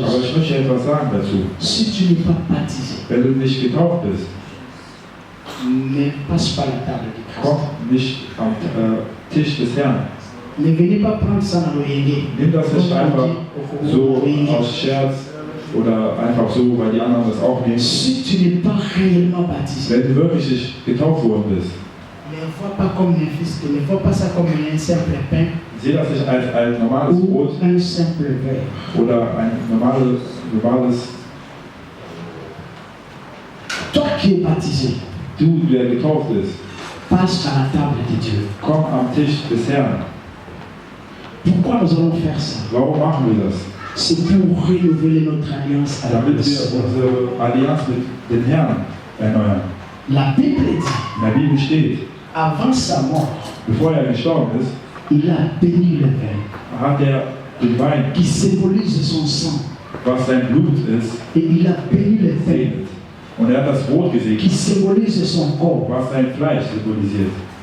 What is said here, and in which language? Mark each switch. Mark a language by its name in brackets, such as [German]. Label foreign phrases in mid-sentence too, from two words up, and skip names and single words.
[German] Aber ich möchte etwas sagen dazu. [French] Si tu n'es pas baptisé, [German] Wenn du nicht getauft bist, [French] ne passe pas la table du Christ. [German] komm nicht am Tisch des Herrn. [French] Ne venez pas prendre ça dans l'oreiller. [German] Nimm das nicht einfach so aus Scherz oder einfach so, weil die anderen das auch nehmen. [French] Si tu n'es pas réellement baptisé, [German] Wenn du wirklich nicht getauft worden bist, [French] ne vois pas comme un fils, ne vois pas ça comme un simple pain [German] sieh das nicht als ein normales [French] ou [German] Brot [French] un simple verre. [German] oder ein normales. [French] Toi qui es baptisé, [German] Du, der getauft ist, [French] passe à la table de Dieu. [German] komm am Tisch des Herrn. [French] Pourquoi nous allons faire ça? [German] Warum machen wir das? [French] C'est pour renouveler notre alliance avec [German] Damit [French] le [German] wir [French] Seigneur. [German] unsere Allianz mit dem Herrn erneuern. [French] La Bible dit, [German] In der Bibel steht, [French] avant sa mort, [German] bevor er gestorben ist, [French] il a béni le vin, [German] hat er den Wein, [French] qui symbolise son sang, [German] was sein Blut ist, [French] et il a béni le vin, [German] gesegnet. Und er hat das Brot [French] qui [German] gesegnet, [French] symbolise son corps. [German] was sein Fleisch symbolisiert.